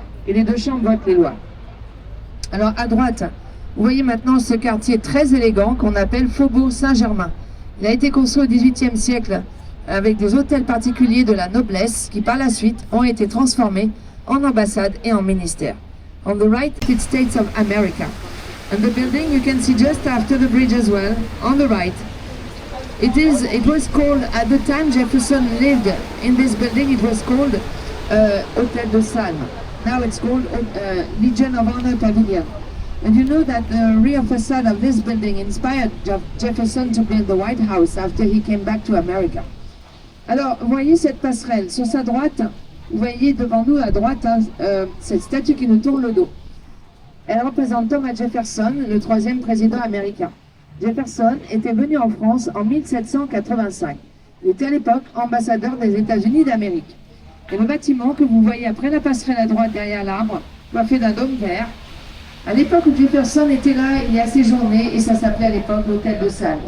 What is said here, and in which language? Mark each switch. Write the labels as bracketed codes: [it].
[fr] Et les 2 chambres votent les lois. Alors, à droite, vous voyez maintenant ce quartier très élégant qu'on appelle Faubourg Saint-Germain. Il a été construit au XVIIIe siècle avec des hôtels particuliers de la noblesse qui par la suite ont été transformés en ambassades et en ministères. [en] On the right, United States of America. And the building you can see just after the bridge as well, on the right. It was called, at the time Jefferson lived in this building, it was called Hôtel de Salm. Now it's called Legion of Honor Pavilion. And you know that the rear facade of this building inspired Jefferson to build the White House after he came back to America. [fr] Alors, vous voyez cette passerelle. Sur sa droite, vous voyez devant nous à droite cette statue qui nous tourne le dos. Elle représente Thomas Jefferson, le 3e président américain. Jefferson était venu en France en 1785. Il était à l'époque ambassadeur des États-Unis d'Amérique. Et le bâtiment que vous voyez après la passerelle à droite derrière l'arbre, coiffé d'un dôme vert, à l'époque où Jefferson était là, il y a séjourné, et ça s'appelait à l'époque l'Hôtel de Salm.